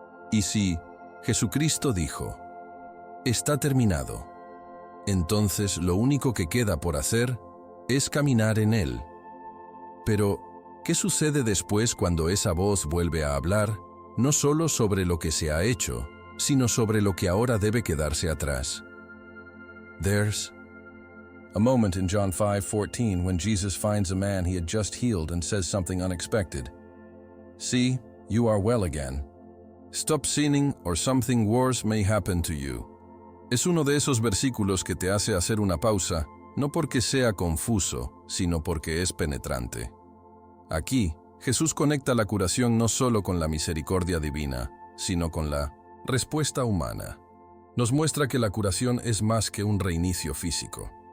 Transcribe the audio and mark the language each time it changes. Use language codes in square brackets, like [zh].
[es] Y si Jesucristo dijo, está terminado, entonces lo único que queda por hacer es caminar en Él. Pero, ¿qué sucede después cuando esa voz vuelve a hablar, no solo sobre lo que se ha hecho, sino sobre lo que ahora debe quedarse atrás? [en] There's a moment in John 5:14 when Jesus finds a man he had just healed and says something unexpected. See, you are well again. Stop sinning or something worse may happen to you. [es] Es uno de esos versículos que te hace hacer una pausa, no porque sea confuso, sino porque es penetrante. Aquí, Jesús conecta la curación no solo con la misericordia divina, sino con la respuesta humana. Nos muestra que la curación es más que un reinicio físico.